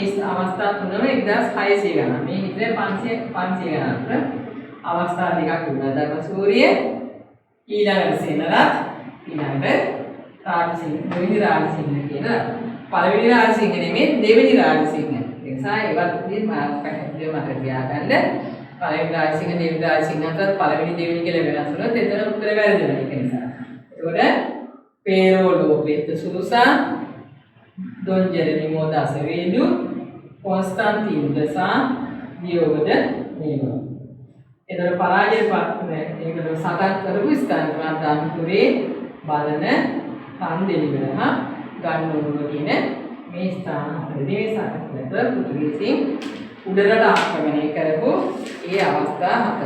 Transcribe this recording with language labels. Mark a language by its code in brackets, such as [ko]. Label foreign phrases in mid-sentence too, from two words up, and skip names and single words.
[si] අවස්ථා තුනම 1600 ගණන් මේ හිතේ 500 ගණන් අවස්ථා දෙකක් විමලධර්ම සූරිය ඊළඟට සෙනරත් ඊළඟට රාජසිංහ දෙවෙනි රාජසිංහ කියන පළවෙනි රාජසිංහ නෙමෙයි දෙවෙනි රාජසිංහ ඒ නිසා ඒවත් පැහැදිලිව මතක තියාගන්න පළවෙනි රාජසිංහ දෙවෙනි රාජසිංහ අතර පළවෙනි දෙවෙනි කියලා වෙනස් වුණොත් එතන උත්තර වැරදිලා ඒක නිසා ඒකට Pero Lopez de Sousa, Don Jerónimo da Azevedo, Constantino de Sá, Diogo de Melo. එතකොට පරාජය පත්නේ ඒකට සටන් කරපු ස්ථාන ප්‍රාන්තාන් පුරේ බලන කන්දෙලිවල හා ගන්නෝරුව කියන මේ ස්ථාන හතරේ සාකච්ඡාට පෘතුගීසින් උඩරට ආක්‍රමණය කරපු ඒ අවස්ථා හතර.